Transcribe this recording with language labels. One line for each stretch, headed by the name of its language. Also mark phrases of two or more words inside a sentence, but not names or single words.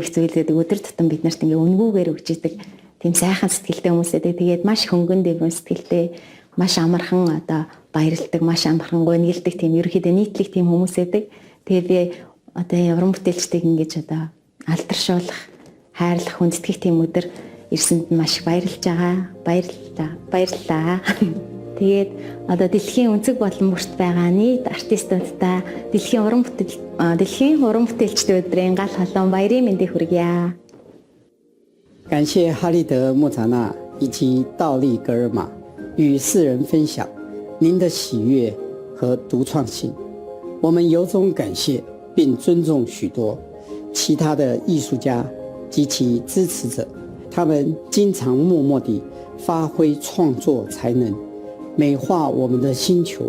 Mongolian: их зүйл гэдэг өдөр тутам бид нарт ингээ үнгүүгээр өгч идэг тийм сайхан сэтгэлтэй хүмүүсээ тэгээд маш хөнгөн дэврэн сэтгэлтэй маш амархан одоо баярлдаг маш амархан гонилдаг тийм ерөөхдөө нийтлэг тийм хүмүүсээдэг тэгээд би одоо уран бүтээлчдийг ингэж одоо алдаршуулах хайрлах хүндэтгэх тийм өдөр ирсэнд маш их баярлж байгаа баярлалаа Тэгээд одоо дэлхийн өнцөг болон бүрт байгаа нийт артистуудтай дэлхийн уран бүтээлчдийн өдрийн гал халуун баярын мэндийг хүргье。
Chinese: 感谢哈利德·莫扎纳以及道利·格尔玛与世人分享您的喜悦和独创性，我们由衷感谢并尊重许多其他的艺术家及其支持者，他们经常默默地发挥创作才能，美化我们的星球。